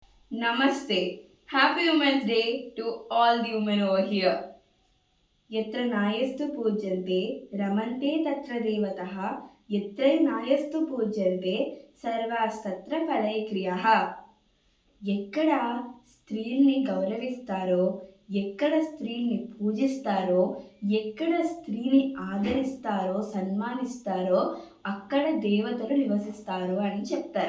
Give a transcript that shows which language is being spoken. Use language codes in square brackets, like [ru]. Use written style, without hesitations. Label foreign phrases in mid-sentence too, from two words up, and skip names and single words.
[en] Namaste. Happy Women's Day to all the women over here. [sa] यत्र नायस्तु पूज्यन्ते रमन्ते तत्र देवतः यत्र नायस्तु పూజ్యంతే సర్వాస్తత్ర ఫలైక్రియః. [te] ఎక్కడ స్త్రీల్ని గౌరవిస్తారో, ఎక్కడ స్త్రీల్ని పూజిస్తారో, ఎక్కడ స్త్రీని ఆదరిస్తారో, సన్మానిస్తారో అక్కడ దేవతలు నివసిస్తారు అని చెప్తారు.